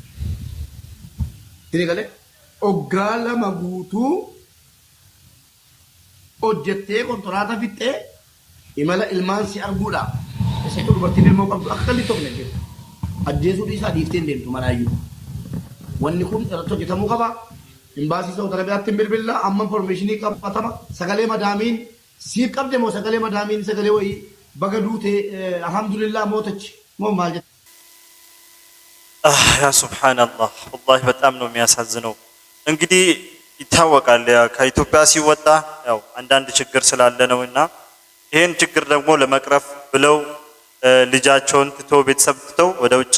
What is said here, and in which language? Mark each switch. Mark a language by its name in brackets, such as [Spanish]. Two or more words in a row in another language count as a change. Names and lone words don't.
[Oromo] tini galee oggaa lama guutuu hojjettee kontoraataa fixxee imala ilmaan si arguudha isatti dubartiin ilmoo qabdu akka kalli tokko jirtu ajjeesuu dhiisaa dhiiftee deemtu malaayyuu wanni kun irratti hojjetamuu qaba. Imbaasii Saawud Arabiyaatti bilbila amma informationii qabatama sagalee madaamiin siif qabde moo sagalee madaamiin sagalee wayii baga duute alhamdulillah mootachi moo maal jette? [Arabic] يا سبحان الله والله [Amharic] በጣም ነው የሚያሳዝነው። እንግዲህ ይታወቃል ከኢትዮጵያ ሲወጣ ያው አንዳንድ ችግር ስላለ ነውና ይሄን ችግር ደግሞ ለመቅረፍ ብለው ልጃቸውን ትተው ቤተሰብ ትተው ወደ ውጭ